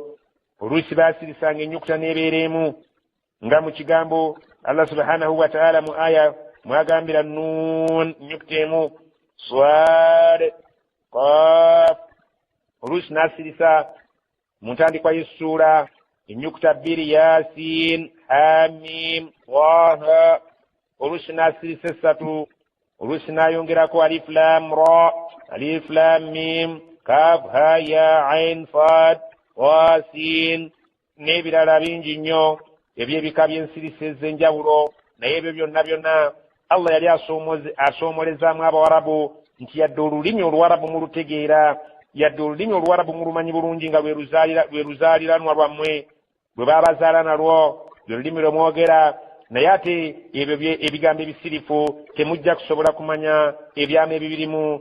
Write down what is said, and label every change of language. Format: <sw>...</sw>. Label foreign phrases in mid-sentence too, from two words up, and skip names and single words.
<lg>Oluusi baasirisanga ennyukuta n'ebeera emu nga mu kigambo Allah</lg> <ar>سبحانه وتعالى</ar> <lg>mu aya mwagambira nuun ennyukuta emu, swad qaf. Oluusi n'asirisa mu ntandikwa y'essuula ennyukuta bbiri, yasin hamim taha. Oluusi n'asirisa essatu, oluusi n'ayongerako alif lam ra, alif lam mim, kaf ha ya ain sad wasin n'ebirala bingi nnyo ebyebika by'ensirisa ez'enjawulo. Naye ebyo byonna byonna Allah yali asoomolezaamu Abawarabu nti yadde olulimi Oluwarabu mulutegeera, yadde olulimi Oluwarabu mulumanyi bulungi nga lwe luzaaliranwa lwammwe, bwe baabazaala nalwo lwe lulimi lwe mwogera, naye ate ebyo ebigambo ebisirifu temujja kusobola kumanya ebyama ebibirimu.</lg>